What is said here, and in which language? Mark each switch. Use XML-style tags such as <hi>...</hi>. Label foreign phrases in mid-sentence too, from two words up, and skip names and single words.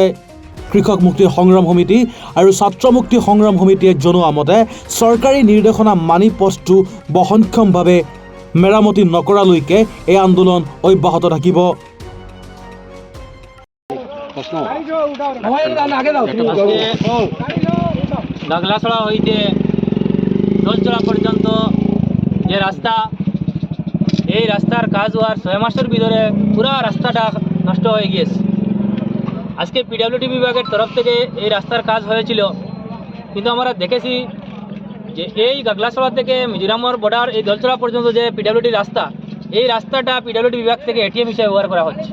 <as>কৃষক মুক্তি সংগ্ৰাম সমিতি আৰু ছাত্ৰ মুক্তি সংগ্ৰাম সমিতিয়ে জনোৱা মতে চৰকাৰী নিৰ্দেশনা মানি পথটো বহনক্ষমভাৱে মেৰামতি নকৰালৈকে এই আন্দোলন অব্যাহত থাকিব।</as> <bn>গগলাচড়া হইতে ধলচড়া পর্যন্ত যে রাস্তা, এই রাস্তার কাজ হওয়ার 6 মাসের ভিতরে পুরো রাস্তাটা নষ্ট হয়ে গিয়েছে। আজকে পিডব্লিউডি বিভাগের তরফ থেকে এই রাস্তার কাজ হয়েছিল, কিন্তু আমরা দেখেছি যে এই গগলাচড়া থেকে মিজোরামের বর্ডার এই ধলচড়া পর্যন্ত যে পিডব্লিউডি রাস্তা, এই রাস্তাটা পিডব্লিউডি বিভাগ থেকে এটিএম হিসেবে ব্যবহার করা হচ্ছে।</bn>